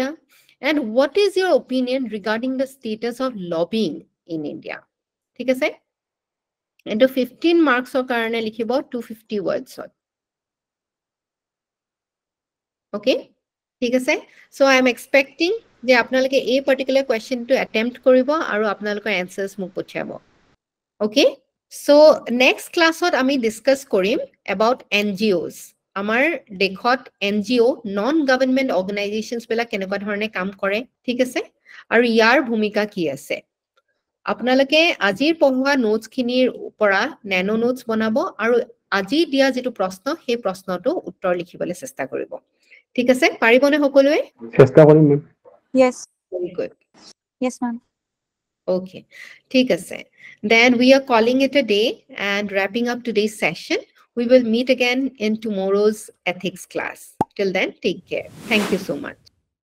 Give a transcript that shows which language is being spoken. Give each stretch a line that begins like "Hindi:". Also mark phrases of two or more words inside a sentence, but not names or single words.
English: And what is your opinion regarding the status of lobbying in India?
Assamese: ঠিক আছে?
English: And 15 marks
Assamese: ৰ কাৰণে লিখিব
English: 250 words.
Assamese: Okay? ঠিক আছে?
English: So I am expecting
Assamese: যে আপোনালোকে এই
English: particular question to attempt
Assamese: করিব আৰু আপোনালোকৰ
English: answers
Assamese: মোক পঠিয়াব.
English: Okay? So next class আমি discuss কৰিম about NGOs.
Assamese: আমাৰ দেশত NGO
English: non government organisations
Assamese: বিলাক কেনেকুৱা ধৰণে কাম কৰে ঠিক আছে আৰু ইয়াৰ ভূমিকা কি আছে আপোনালোকে আজিৰ পঢ়োৱা নোটছ খিনিৰ পৰা
English: nano notes
Assamese: বনাব আৰু আজি দিয়া যেটো প্ৰশ্ন সেই প্ৰশ্নটো উত্তৰ লিখিবলৈ চেষ্টা কৰিব ঠিক আছে পাৰিবনে সকলোৱে চেষ্টা কৰিম মেম
English: yes very good yes ma'am okay
Assamese: ঠিক আছে
English: then we are calling it a day and wrapping up today's session. We will meet again in tomorrow's ethics class. Till then, take care. Thank you so much.